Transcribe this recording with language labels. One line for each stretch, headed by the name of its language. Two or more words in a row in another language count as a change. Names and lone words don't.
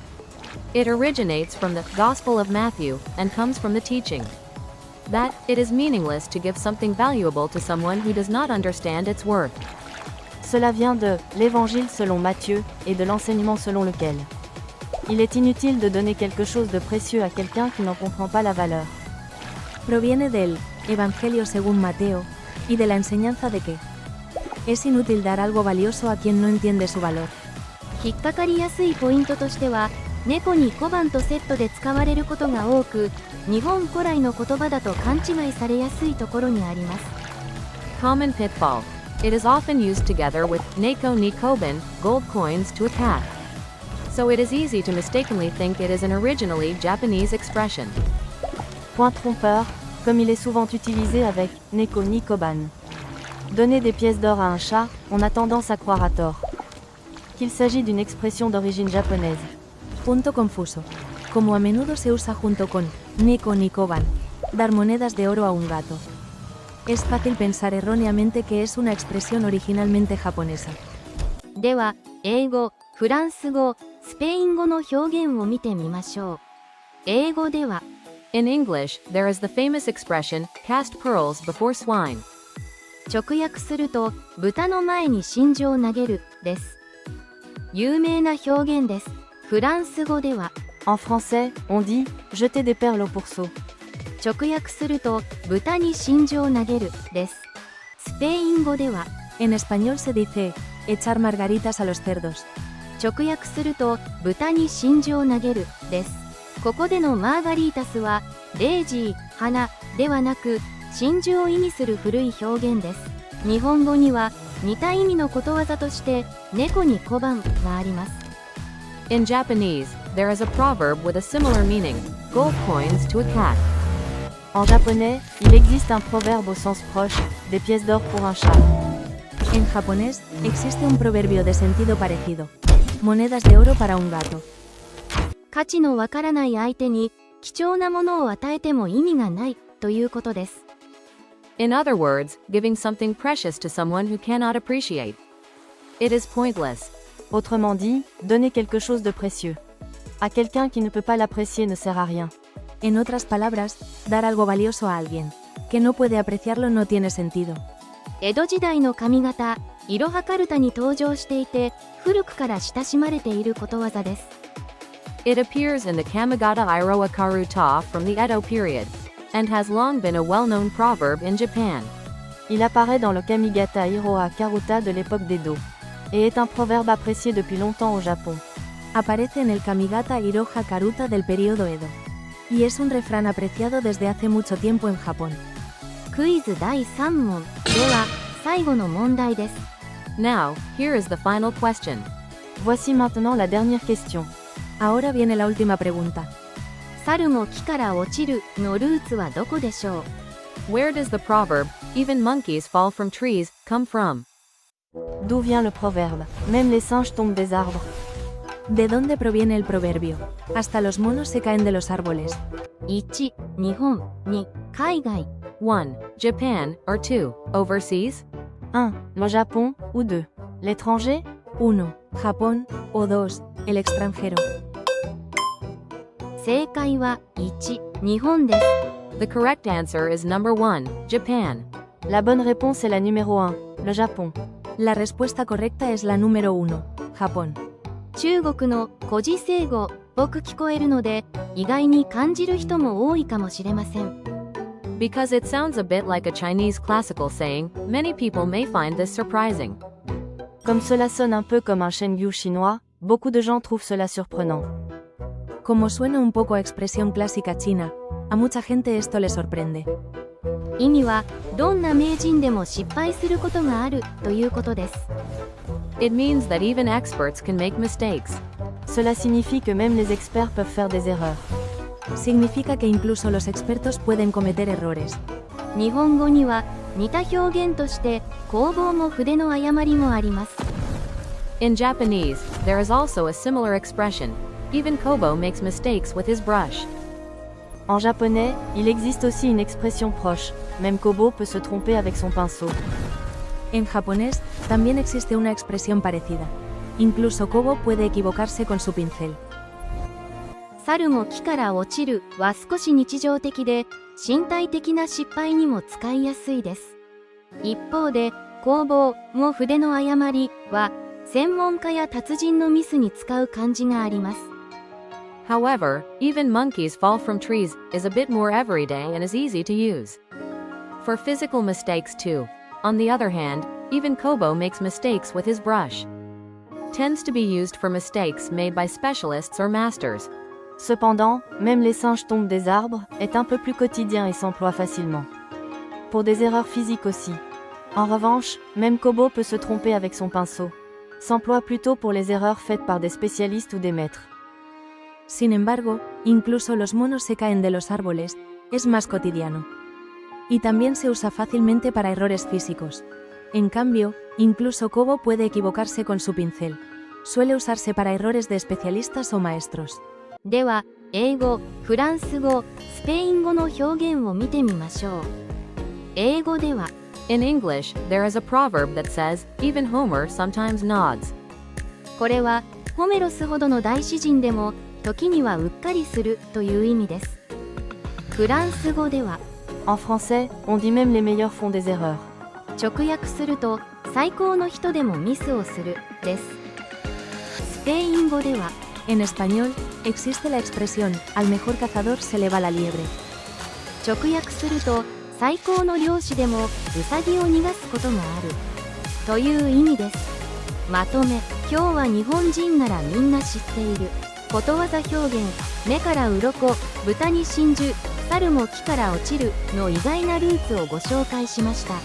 English: It originates from the Gospel of Matthew and comes from the teaching that it is meaningless to give something valuable to someone who does not understand its worth.
French: Cela vient de l'Évangile selon Matthieu et de l'enseignement selon lequel il est inutile de donner quelque chose de précieux à quelqu'un qui n'en comprend pas la valeur.
Spanish: Proviene del Evangelio según Mateo y de la enseñanza de que es inútil dar algo valioso a quien no entiende su valor.
Japanese: 引っかかりやすいポイントとしては、猫に小判とセットで使われることが多く、日本古来の言葉だと勘違いされやすいところにあります。
English: Common pitfall. It is often used together with
Japanese: 猫に小判,
English: gold coins to a cat. So it is easy to mistakenly think it is an originally Japanese expression.
French: Point trompeur, comme il est souvent utilisé avec
Japanese: 猫に小判.
French: Donner des pièces d'or à un chat, on a tendance à croire à tort qu'il s'agit d'une expression d'origine japonaise.
Spanish: Punto confuso. Como a menudo se usa junto con
Japanese: 猫に小判,
Spanish: dar monedas de oro a un gato. Es fácil pensar erróneamente que es una expresión originalmente japonesa.
Japanese: では、英語、フランス語、スペイン語の表現を見てみましょう。英語では、
English: In English, there is the famous expression, cast pearls before swine.
Japanese: 直訳すると、豚の前に真珠を投げる、です。有名な表現です。フランス語では、
French: En français, on dit « jeter des perles au pourceau ».
Japanese: 直訳すると、豚に真珠を投げる、です。スペイン語では、
Spanish: En español se dice echar margaritas a los cerdos.
Japanese: 直訳すると、豚に真珠を投げる、です。ここでのマーガリータスは、デイジー、花、ではなく、真珠を意味する古い表現です。日本語には、似た意味のことわざとして、猫に小判があります。
English: In Japanese, there is a proverb with a similar meaning, gold coins to a cat.
French: En japonais, il existe un proverbe au sens proche, des pièces d'or pour un chat.
Spanish: En japonés, existe un proverbio de sentido parecido. Monedas de oro para un gato.
Japanese: 価値のわからない相手に貴重なものを与えても意味がないということです。
English: In other words, giving something precious to someone who cannot appreciate. It is pointless.
French: Autrement dit, donner quelque chose de précieux à quelqu'un qui ne peut pas l'apprécier ne sert à rien.
Spanish: En otras palabras, dar algo valioso a alguien que no puede apreciarlo no tiene sentido.
Japanese: 江戸時代の髪型、いろはかるたに登場していて、古くから親しまれていることわざです。
English: It appears in the Kamigata Iro Akaru Ta from the Edo period, and has long been a well-known proverb in Japan.
French: Il apparaît dans le Kamigata Hiroa Karuta de l'époque d'Edo, et est un proverbe apprécié depuis longtemps au Japon.
Spanish: Aparece en el Kamigata Iroha Karuta del período Edo, y es un refrán apreciado desde hace mucho tiempo en Japón.
Japanese: クイズ第3問では、最後の問題です。
English: Now, here is the final question.
French: Voici maintenant la dernière question.
Spanish: Ahora viene la última pregunta.
Japanese: 猿も木から落ちるのルーツはどこでしょう？
English: Where does the proverb, even monkeys fall from trees, come from?
French: D'où vient le proverbe? Même les singes tombent des arbres.
Spanish: ¿De dónde proviene el proverbio? Hasta los monos se caen de los árboles.
Japanese: 1、日本、2、海外。
English: 1. Japan, or 2. Overseas?
French: 1. Le Japon, ou 2. L'étranger?
Spanish: 1. Japón, o 2. El extranjero.
Japanese: 正解は1、日本です。
English: The correct answer is number 1, Japan.
French: La bonne réponse est la numéro 1. Le Japon.
Spanish: La respuesta correcta es la número 1. Japón.
Japanese: 中国の古事成語っぽく聞こえるので、意外に感じる人も多いかもしれません。
English: Because it sounds a bit like a Chinese classical saying, many people may find this surprising.
French: Comme cela sonne un peu comme un Chengyu chinois, beaucoup de gens trouvent cela surprenant.
Spanish: Como suena un poco a expresión clásica china, a mucha gente esto le sorprende.
Japanese: 意味は、どんな名人でも失敗することがあるということです。
English: It means that even experts can make mistakes.
French: Cela signifie que même les experts peuvent faire des erreurs.
Spanish: Significa que incluso los expertos pueden cometer errores.
Japanese: 日本語には似た表現として工房も筆の誤りもあります。
English: In Japanese, there is also a similar expression. Even Kobo makes mistakes with his brush.
French: En japonais, il existe aussi une expression proche. Même Kobo peut se tromper avec son pinceau.
Spanish: En japonés, también existe una expresión parecida. Incluso Kobo puede equivocarse con su pincel.
Japanese: 猿も木から落ちるは少し日常的で、身体的な失敗にも使いやすいです。一方で、工房も筆の誤りは、専門家や達人のミスに使う漢字があります。
English: However, even monkeys fall from trees is a bit more everyday and is easy to use. For physical mistakes too. On the other hand, even Kobo makes mistakes with his brush. Tends to be used for mistakes made by specialists or masters.
French: Cependant, même les singes tombent des arbres est un peu plus quotidien et s'emploie facilement. Pour des erreurs physiques aussi. En revanche, même Kobo peut se tromper avec son pinceau. S'emploie plutôt pour les erreurs faites par des spécialistes ou des maîtres.
Spanish: Sin embargo, incluso los monos se caen de los árboles, es más cotidiano. Y también se usa fácilmente para errores físicos. En cambio, incluso Kobo puede equivocarse con su pincel. Suele usarse para errores de especialistas o maestros.
Japanese: では、英語、フランス語、スペイン語の表現を見てみましょう。英語では、
English: In English, there is a proverb that says, even Homer sometimes nods.
Japanese: これは、ホメロスほどの大詩人でも、時にはうっかりするという意味です。フランス語では、
French: En français, on dit même les meilleurs font des erreurs.
Japanese: 直訳すると、最高の人でもミスをする、です。スペイン語では、
Spanish: En español, existe la expresión, al mejor cazador se le va la liebre.
Japanese: 直訳すると、最高の漁師でもウサギを逃がすことがあるという意味です。まとめ、今日は日本人ならみんな知っていることわざ表現、目から鱗、豚に真珠、猿も木から落ちるの意外なルーツをご紹介しました。